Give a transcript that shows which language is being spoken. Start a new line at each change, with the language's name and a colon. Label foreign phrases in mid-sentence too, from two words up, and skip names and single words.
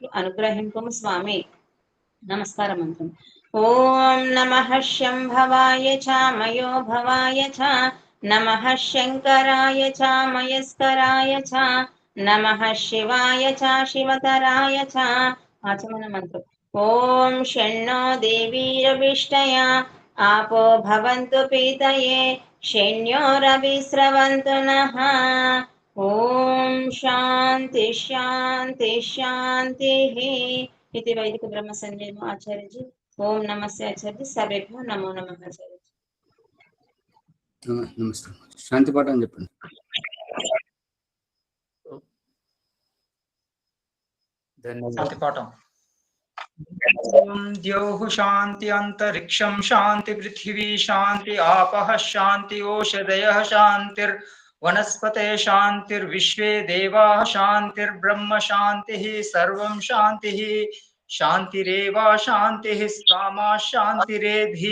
Telugu: అనుగ్రహింపము స్వామి నమస్కారం మంత్రం
Sanskrit: ఓం నమః శంభవాయ చ మయో భవాయ చ నమః శంకరాయ చ మయస్కరాయ చ నమః శివాయ చ శివతరాయ చ ఆచమన మంత్రం ఓం షణ్ణో దేవీరవిష్టయా आपो भवन्तु पीतये शैन्योरविस्रवन्तु नः। ॐ शान्ति शान्ति शान्तिः इति वैदिक ब्रह्म संजय आचार्य जी।
Hindi: ओम नमस्ते आचार्य जी।
Sanskrit: सर्वेभ्यो नमो नमः आचार्य जी।
Telugu: నమస్తే. శాంతి పాఠం చెప్పండి. ధన్యవాదాలు. శాంతి పాఠం.
Sanskrit: ఓం ద్యౌః శాంతి అంతరిక్షం శాంతి పృథివీ శాంతి ఆపః శాంతి ఓషధయః శాంతిర్ వనస్పతే శాంతిర్విశ్వే దేవాః శాంతిర్బ్రహ్మ శాంతిః సర్వం శాంతిః శాంతిరేవ శాంతిః సామా శాంతిరేధి.